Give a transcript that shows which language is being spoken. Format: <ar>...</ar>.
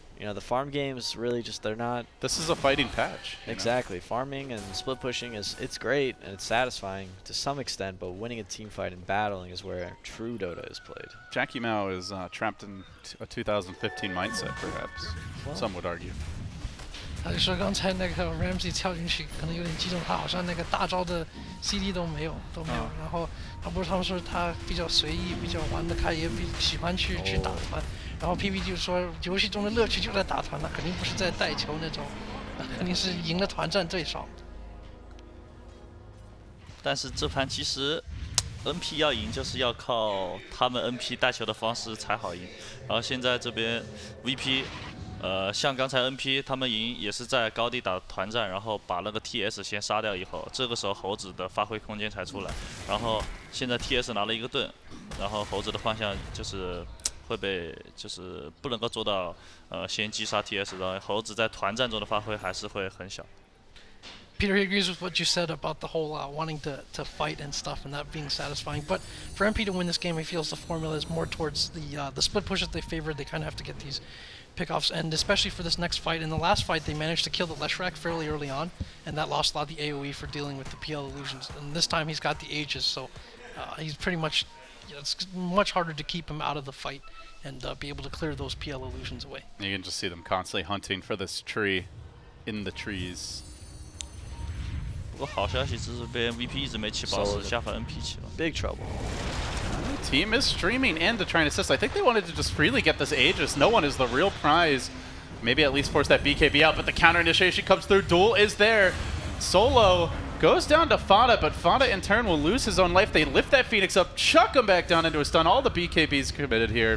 <en>You know, the farm games really they're not. This is a fighting patch. Exactly. Farming and split pushing it's great and it's satisfying to some extent, but winning a team fight and battling is where true Dota is played. Jackie Mao is trapped in a 2015 mindset, perhaps. Well, some would argue.</en> <zh>他就说刚才那个 Ramsey 跳进去可能有点击中他，好像那个大招的 CD 都没有。然后他们说他比较随意，比较玩得开，也喜欢去打团。然后 PP 就说游戏中的乐趣就在打团了，肯定不是在带球那种，肯定是赢了团战最爽。但是这盘其实 NP 要赢就是要靠他们 NP 带球的方式才好赢。然后现在这边 VP。像刚才 NP 他们赢也是在高地打团战，然后把那个 TS 先杀掉以后，这个时候猴子的发挥空间才出来。然后现在 TS 拿了一个盾，然后猴子的方向就是会被就是不能够做到先击杀 TS， 然后猴子在团战中的发挥还是会很小。</zh> <en>Peter, he agrees with what you said about the whole wanting to fight and stuff and that being satisfying. But for MP to win this game, he feels the formula is more towards the split push that they favored. They kind of have to get these pickoffs, and especially for this next fight. In the last fight, they managed to kill the Leshrac fairly early on, and that lost a lot of the AoE for dealing with the PL illusions. And this time he's got the Aegis, so he's pretty much, it's much harder to keep him out of the fight and be able to clear those PL illusions away. You can just see them constantly hunting for this tree in the trees.</en> <zh>不过好消息是这边 VP 一直没起爆，是下方 NP 起了。</zh> <en>Big trouble. Team is streaming and to try and assist. I think they wanted to just freely get this Aegis. No one is the real prize. Maybe at least force that BKB out, but the counter initiation comes through. Duel is there. Solo goes down to Fada, but Fada in turn will lose his own life. They lift that Phoenix up, chuck him back down into a stun. All the BKBs committed here.</en>